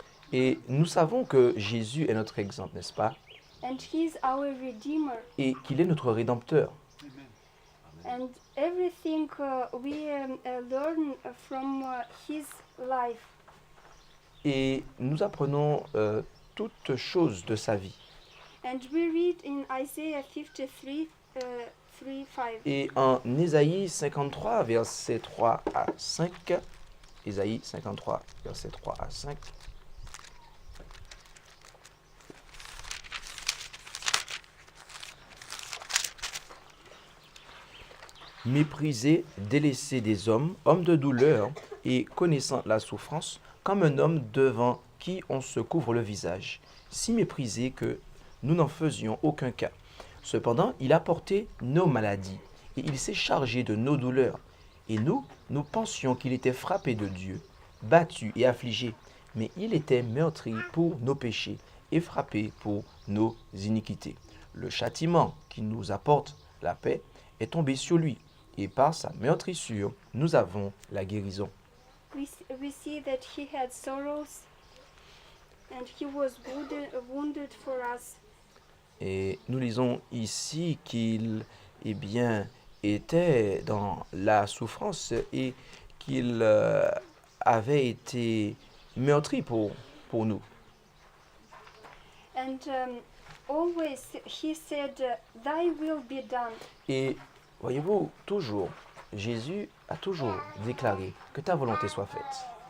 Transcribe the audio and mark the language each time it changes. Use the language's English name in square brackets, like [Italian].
[French] Et nous savons que Jésus est notre exemple, n'est-ce pas? [English] and He's our Redeemer, [French] Et qu'il est notre Rédempteur. [English] and everything we learn from His life. [French] Et nous apprenons toutes choses de sa vie. [English] And we read in Isaiah 53, 3-5. [French] Et en Ésaïe 53, versets 3 à 5, Ésaïe 53, versets 3 à 5, méprisé, délaissé des hommes, homme de douleur et connaissant la souffrance, comme un homme devant qui on se couvre le visage, si méprisé que nous n'en faisions aucun cas. Cependant, il a porté nos maladies et il s'est chargé de nos douleurs. Et nous pensions qu'il était frappé de Dieu, battu et affligé, mais il était meurtri pour nos péchés et frappé pour nos iniquités. Le châtiment qui nous apporte la paix est tombé sur lui, et par sa meurtrissure, nous avons la guérison. [English] We see that He had sorrows and He was wounded for us. [French] Et nous lisons ici qu'il était dans la souffrance et qu'il avait été meurtri pour nous. [English] And always He said, Thy will be done. [French] Et voyez-vous, toujours, Jésus a toujours déclaré que ta volonté soit faite.